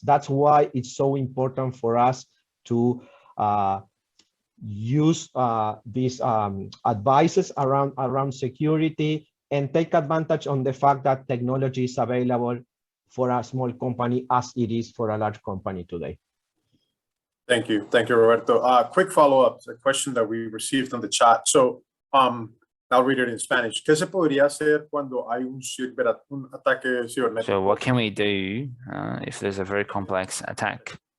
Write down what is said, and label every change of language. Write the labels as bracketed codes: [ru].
[en] That's why it's so important for us to use these advices around security, and take advantage on the fact that technology is available for a small company as it is for a large company today. Thank you, Roberto. Quick follow-up, a question that we received on the chat. So I'll read it in Spanish. [es] ¿Qué se podría hacer cuando hay un ataque cibernético? [en] So what can we do if there's a very complex attack?